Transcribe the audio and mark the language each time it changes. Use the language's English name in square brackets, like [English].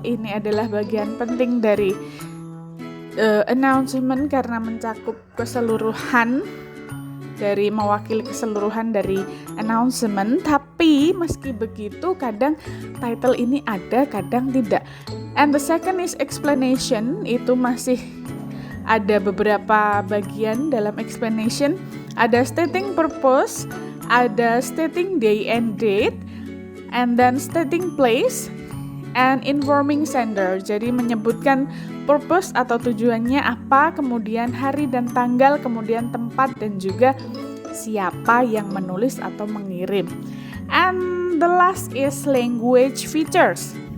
[Indonesian] Ini adalah bagian penting dari announcement karena mencakup keseluruhan dari mewakili keseluruhan dari announcement. Tapi meski begitu kadang title ini ada, kadang tidak. [English] And the second is explanation. [Indonesian] Itu masih ada beberapa bagian dalam explanation. [English] Ada stating purpose, ada stating day and date, and then stating place, and informing sender. [Indonesian] Jadi menyebutkan purpose atau tujuannya apa, kemudian hari dan tanggal, kemudian tempat, dan juga siapa yang menulis atau mengirim. [English] And the last is language features.